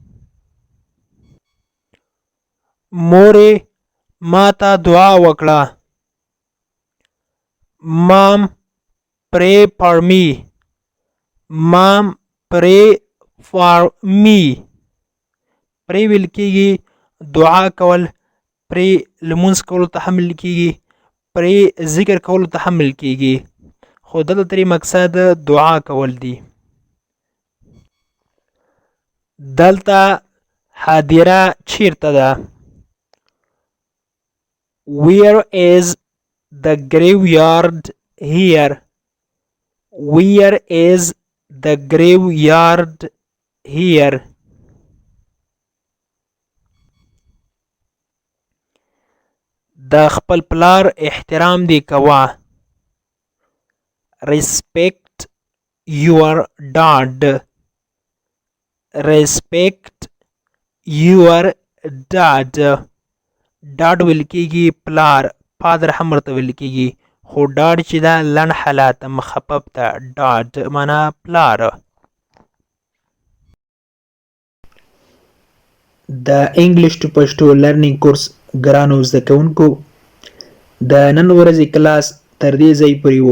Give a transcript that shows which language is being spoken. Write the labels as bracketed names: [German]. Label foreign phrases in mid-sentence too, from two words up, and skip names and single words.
[Pashto] مورې ما ته دعا وکړه. [English] Mom, pray for me. Mom, pray for me. [Pashto] pray ویل کېږي دعا کول. pray لمونځ کولو ته هم ویل کېږي. pray ذکر کولو ته هم ویل کېږي. خو دلته ترې مقصد دعا کول دي. دلته حاضره چیرته ده؟ [English] Where is the graveyard here? Where is the graveyard here? [Pashto] د خپل پلار احترام دی کوه. [English] Respect your dad. Respect your dad. [Pashto] ډاډ ویل کېږي پلار. فادر هم ورته ویل کېږي. خو ډاډ چې ده لنډ حالت مخفف ده. ډاډ معنا پلار. د [English] English to Pashto learning course [Pashto] ګرانو زده کوونکو د نن ورځې کلاس تر دې ځای پورې و.